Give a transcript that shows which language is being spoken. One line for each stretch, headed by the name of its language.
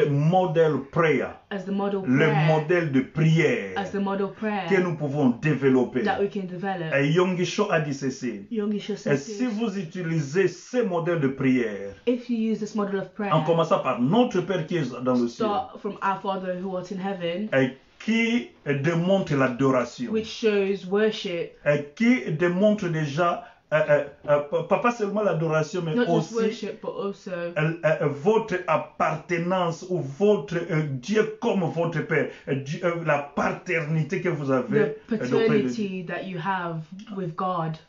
French: le modèle prayer,
English: as the model
French: le
English: prayer,
French: modèle de prière
English: as the model
French: que
English: prayer
French: nous pouvons développer.
English: that we can develop.
French: Et Yonggi a dit ceci.
English: Yogisha
French: Et
English: said
French: si
English: this,
French: vous utilisez ces modèles de prière,
English: if you use this model of prayer,
French: en commençant par notre Père qui est dans le ciel,
English: start from our Father who art in heaven,
French: et qui démontre l'adoration,
English: which shows worship,
French: et qui démontre déjà, pas seulement l'adoration, mais
English: not just
French: aussi
English: worship, but also
French: votre appartenance ou votre Dieu comme votre Père, la paternité que vous
English: the
French: avez auprès de Dieu.
English: paternity that you have with God,